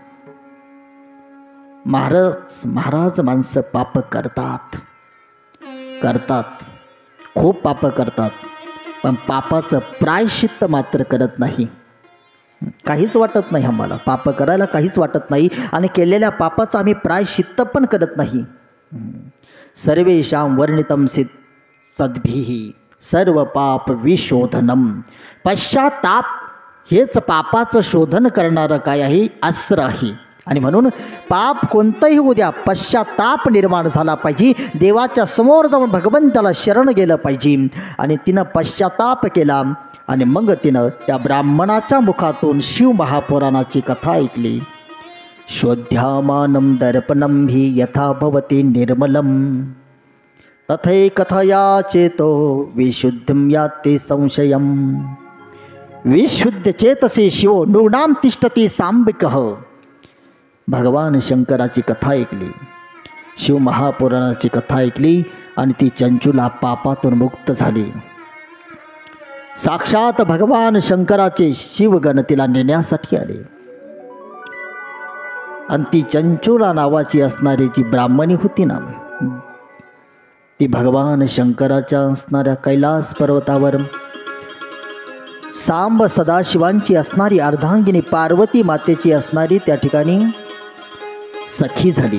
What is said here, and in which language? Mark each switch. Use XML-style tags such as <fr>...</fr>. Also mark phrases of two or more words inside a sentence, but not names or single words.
<mr>महाराज माणसं पाप करतात, खूप पाप करतात, पण पापाचं प्रायश्चित्त मात्र करत नाही. काहीच वाटत नाही आम्हाला, पाप करायला काहीच वाटत नाही, आणि केलेल्या पापाचं आम्ही प्रायश्चित्त पण करत नाही.</mr> <sa>सर्वेषां वर्णितम सद्भिः सर्व पाप विशोधनम.</sa> <mr>पश्चाताप हेच पापाचं शोधन करणारं काय आहे, अस्त्र आहे. आणि म्हणून पाप कोणतंही होऊ द्या, पश्चाताप निर्माण झाला पाहिजे. देवाच्या समोर जाऊन भगवंताला शरण गेलं पाहिजे. आणि तिनं पश्चाताप केला, आणि मग तिनं त्या ब्राह्मणाच्या मुखातून शिव महापुराणाची कथा ऐकली.</mr> <sa>शोध्यामानं दर्पणं हि यथा भवति निर्मलं तथै कथया चेतो विशुद्धिं याति संशयं. विशुद्ध चेतसे शिवो नृणां तिष्ठति सांबिकः.</sa> <mr>भगवान शंकराची कथा ऐकली, शिव महापुराणाची कथा ऐकली, आणि ती चंचुला पापातून मुक्त झाली. साक्षात भगवान शंकराचे शिवगण तिला नेण्यासाठी आले, आणि ती चंचुला नावाची असणारी जी ब्राह्मणी होती ना, ती भगवान शंकराच्या असणाऱ्या कैलास पर्वतावर सांब सदाशिवांची असणारी अर्धांगिनी पार्वती मातेची असणारी त्या ठिकाणी सखी झाली.</mr>